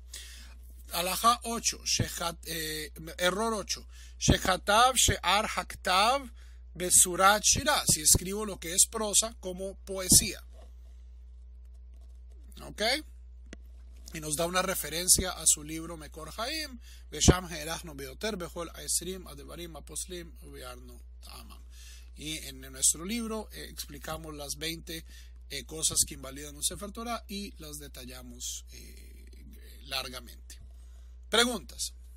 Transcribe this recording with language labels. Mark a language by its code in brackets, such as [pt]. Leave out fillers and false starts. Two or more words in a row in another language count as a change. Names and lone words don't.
[es] Alajá 8, error 8, [he] שכתב שאר הכתב בצורת שירה, [es] si escribo lo que es prosa como poesía. ¿Ok? Y nos da una referencia a su libro Mekor Haim, [he] ושם הארכנו ביותר בכל עשרים הדברים הפוסלים ובארנו טעמם. [es] Y en nuestro libro explicamos las 20 cosas que invalidan un Sefer Torah y las detallamos largamente. Preguntas.